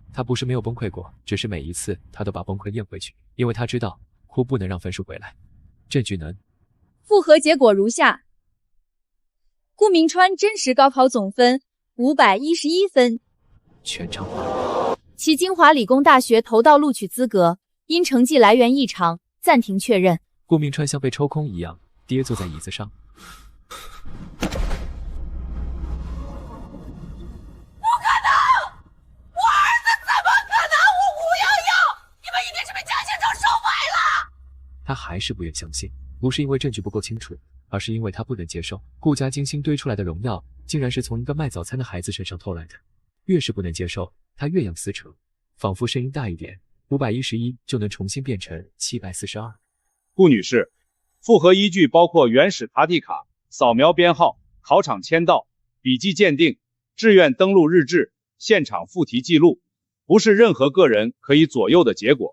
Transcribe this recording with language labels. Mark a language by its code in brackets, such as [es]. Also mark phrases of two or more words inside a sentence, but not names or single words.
[zh] 他不是沒有崩潰過，只是每一次他都把崩潰咽回去，因為他知道哭不能讓分數回來，證據能。複核結果如下：顧銘川真實高考總分511分，全場其清華理工大學投到錄取資格，因成績來源異常，暫停確認。顧銘川像被抽空一樣跌坐在椅子上。不可能！我兒子怎麼可能511？你們一定是被江行舟收買了！他還是不愿相信，不是因为證據不夠清楚，而是因為他不能接受顧家精心堆出來的榮耀，竟然是從一個賣早餐的孩子身上偷來的。越是不能接受，他越想撕扯，仿佛聲音大一點，511就能重新變成742。顧女士，複核依據包括原始答題卡、掃描編號、考場簽到、筆記鑑定、志願登錄日誌、現場複題記錄，不是任何個人可以左右的結果。